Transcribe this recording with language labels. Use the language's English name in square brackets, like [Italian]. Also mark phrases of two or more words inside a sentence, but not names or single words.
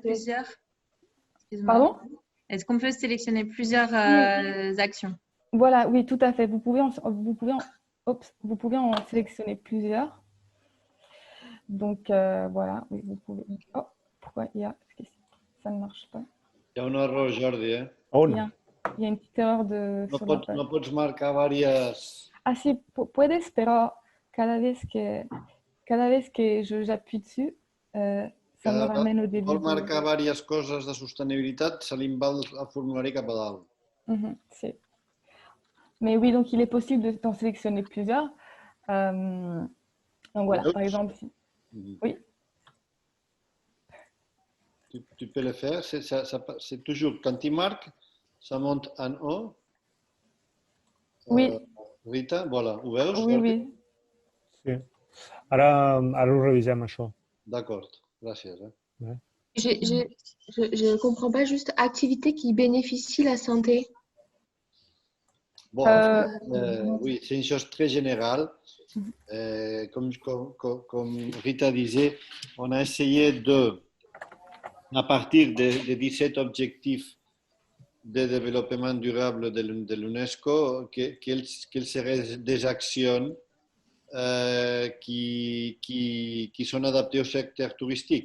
[French] plusieurs. Excuse-moi. Pardon? Est-ce qu'on peut sélectionner plusieurs actions? Voilà, oui, tout à fait. Vous pouvez en sélectionner plusieurs. Donc, voilà, oui, vous pouvez. Oh, pourquoi il y a... Ça ne marche pas. [Catalan] Hi ha un error, Jordi, eh? [French] On. Il y a une petite erreur [Catalan] No [French] sur la [Catalan] pots, [French] page. [Catalan] no pots marcar diverses... [Spanish] Ah si, puedes, pero cada vez que [French] j'appuie dessus, ça me ramène au [Catalan] Si [French] début. [Catalan] vol marcar diverses coses de sostenibilitat, se li va el formulari cap a dalt. Si. [French] Mais oui, donc il est possible d'en sélectionner plusieurs. Donc voilà, par exemple, oui. Tu peux le faire, c'est toujours, quand tu marques, ça monte en haut. Oui. Rita, voilà, [Catalan] ho veus? [French] Oui, oui. [Catalan] Sí. Ara ho revisem, això. D'accord, gràcies. [French] Je ne comprends pas, juste activité qui bénéficie la santé. Bon, oui, c'est une chose très générale. Comme Rita disait, on a essayé de, à partir des 17 objectifs de développement durable de l'UNESCO, quelles seraient des actions qui sont adaptées au secteur touristique.